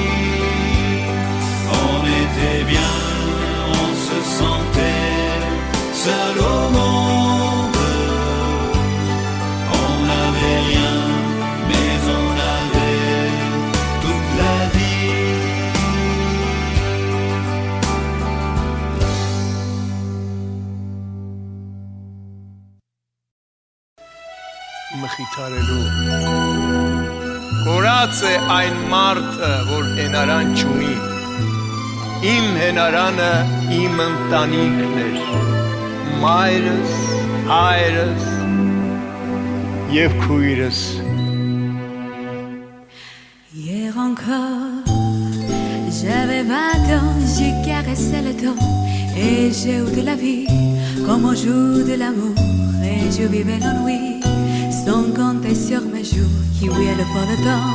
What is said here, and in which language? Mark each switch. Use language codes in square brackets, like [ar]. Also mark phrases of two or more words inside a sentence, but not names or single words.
[fr] On était bien, on se sentait seul au monde. On n'avait rien, mais on avait toute la vie. [hy] Մխիթարելու Կորած է այն մարդը, որ հենարան չունի Իմ հենարանը իմ ընտանիքն էր Մայրս, հայրս և քույրս [fr] Hier encore, j'avais 20 ans, j'ai caressé le temps et j'ai eu de la vie comme on joue de l'amour et je vivais l'ennui sans compter sur mes jours qui oubliaient le temps.